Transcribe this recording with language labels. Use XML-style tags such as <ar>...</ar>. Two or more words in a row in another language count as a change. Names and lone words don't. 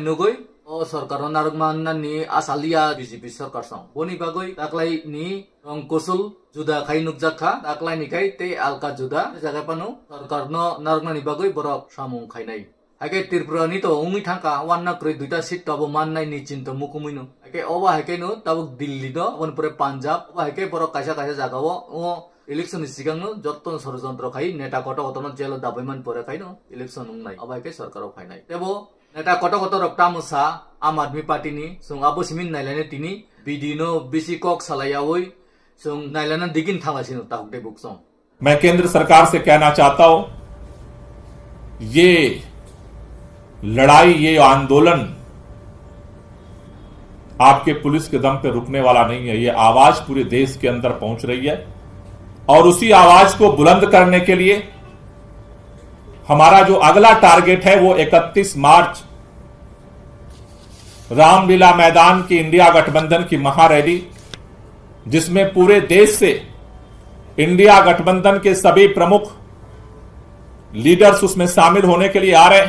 <trp>नगै ओ सरकार नारगमाननि आसालिया बीजेपी सरकार सं बोनि बागै ताकलाय नि रंगकुशल जुदा खाय नुकजाखा ताकलाय निखाय ते आलका जुदा जागापानो सरकार न नारगमानि बागै बरक सामुं खायनाय हाके त्रिपुरानि तो उंगि थांका वानना क्रय दुइटा सीट तब माननाय नि चिन्ता मुकुमिनो हाके ओबा हाके नो तब दिल्ली द वनपुरे पंजाब ओबा हाके बरक कायसा जागावो ओ इलेक्शन सिगांनो जत्तो षड़यंत्र खाय नेता कटकटनो जेल दाबैमान परे खायनो इलेक्शन उंनाय ओबा हाके सरकार फायनाय तेबो नेता कटकट रक्तामुसा आम आदमी पार्टी नि जों आबोसिमिन नायलायने तिनि बिदिनो बिसि कक सालायावै जों नायलायना दिगिन थांगासिनो ताकते बुकसं</trp> <hi>मैं केंद्र सरकार से कहना चाहता हूं ये लड़ाई ये आंदोलन आपके पुलिस के दम पे रुकने वाला नहीं है। ये आवाज पूरे देश के अंदर पहुंच रही है और उसी आवाज को बुलंद करने के लिए हमारा जो अगला टारगेट है वो 31 मार्च रामलीला मैदान की इंडिया गठबंधन की महारैली, जिसमें पूरे देश से इंडिया गठबंधन के सभी प्रमुख लीडर्स उसमें शामिल होने के लिए आ रहे हैं।</hi>